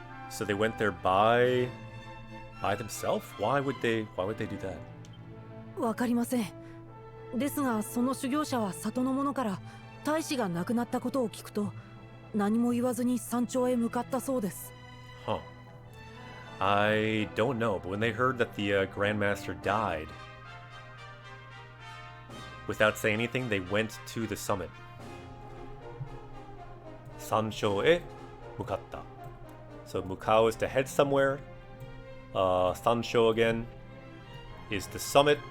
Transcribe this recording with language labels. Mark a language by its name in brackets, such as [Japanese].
[English] So they went there by themselves? Why would they do that? [Japanese] わかりません。ですがその修行者は里の者から大使が亡くなったことを聞くと何も言わずに山頂へ向かったそうです。 [English] Huh. I don't know, but when they heard that the Grandmaster died, without saying anything, they went to the summit. [Japanese] 山頂へ向かった. [English] So 向かう is to head somewhere. 山頂 again is the summit.